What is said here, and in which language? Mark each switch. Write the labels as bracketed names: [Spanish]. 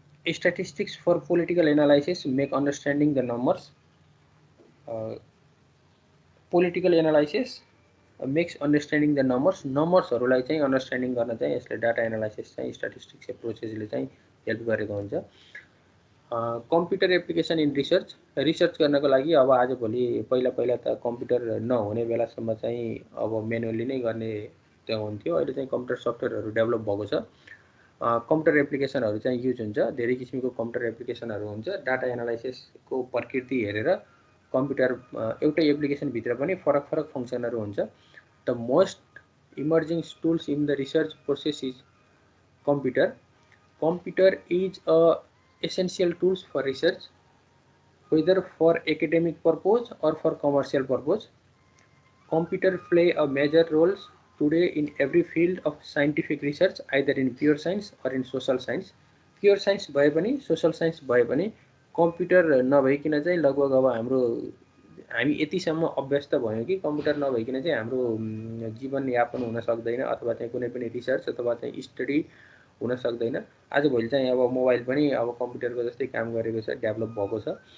[English] Statistics for political analysis make understanding the numbers. Political analysis makes understanding the numbers. [Nepali] नम्बर्सहरुलाई चाहिँ understanding गर्न चाहिँ यसले data analysis चाहिँ statistics एप्रोचेसले चाहिँ हेल्प गरेको हुन्छ। [English] computer application in research, [Nepali] research गर्नको लागि अब आजभोलि पहिला त कम्प्युटर नहुने बेलासम्म चाहिँ अब म्यानुअली नै गर्ने त्यो हुन्थ्यो। अहिले चाहिँ कम्प्युटर सफ्टवेयरहरु डेभलप भएको छ। कम्प्युटर एप्लिकेसनहरु चाहिँ युज हुन्छ। धेरै किसिमको कम्प्युटर एप्लिकेसनहरु हुन्छ। डाटा एनालाइसिसको प्रकृति हेरेर कम्प्युटर एउटै एप्लिकेसन भित्र पनि फरक फंक्सनहरु हुन्छ। [English] The most emerging tools in the research process is computer. Computer is a essential tools for research, whether for academic purpose or for commercial purpose. Computer play a major role today in every field of scientific research, either in pure science or in social science. [Nepali] Pure science भए पनि social science भए पनि computer नभइकिन चाहिँ लगभग अब हामी यतिसम्म अभ्यस्त भयौं कि कम्प्युटर नभइकिन चाहिँ हाम्रो जीवन यापन हुन सक्दैन अथवा चाहिँ कुनै पनि रिसर्च अथवा चाहिँ स्टडी हुन सक्दैन। आजभोलि चाहिँ अब मोबाइल पनि अब कम्प्युटरको जस्तै काम गरेको छ, डेभलप भएको छ।